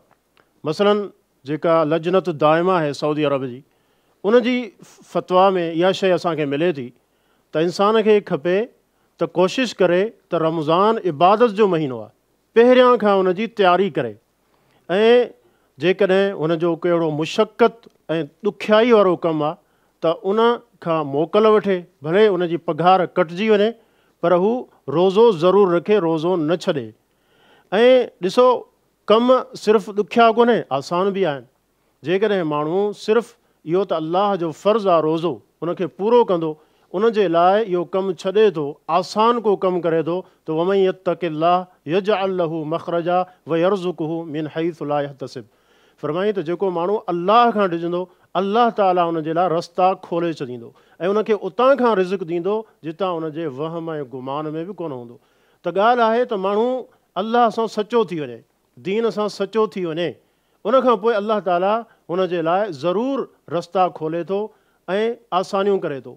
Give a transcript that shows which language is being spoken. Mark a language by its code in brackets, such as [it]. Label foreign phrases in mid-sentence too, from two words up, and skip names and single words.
[sd] मसलन जेका लजनत दाइमा आहे सऊदी अरब जी, उन जी फ़तवा में इहा शइ असांखे मिले थी त इंसान खे खपे त कोशिशि करे त रमज़ान इबादत जो महीनो आहे, पहिरियां खां उन जी तयारी करे ऐं जेकॾहिं हुनजो कहिड़ो मुशक़त ऐं ॾुखियाई वारो कमु आहे त उन खां मोकल वठे, भले उन जी पघार कटिजी वञे पर हू रोज़ो ज़रूरु रखे, रोज़ो न छॾे। ऐं ॾिसो कमु सिर्फ़ु ॾुखिया कोन्हे, आसान बि आहिनि। जेकॾहिं माण्हू सिर्फ़ु इहो त अलाह जो फ़र्ज़ु आहे रोज़ो, उनखे पूरो कंदो, उन जे लाइ इहो कमु छॾे थो, आसान को कमु करे थो त [ar] ومن يتق الله يجعل له مخرجا و يرزقه من حيث لا يحتسب. [sd] फरमाई त जेको माण्हू अलाह खां ॾिजंदो, अलाह ताला उन जे लाइ रस्ता खोले छॾींदो ऐं उनखे उतां खां रिज़्क़ ॾींदो जितां उनजे वहम ऐं गुमान में बि कोन हूंदो। त ॻाल्हि आहे त माण्हू अलाह सां सचो थी वञे, दीन सां सचो थी वञे, उनखां पोइ अलाह ताला हुन जे लाइ ज़रूरु रस्ता खोले थो ऐं आसानियूं करे थो।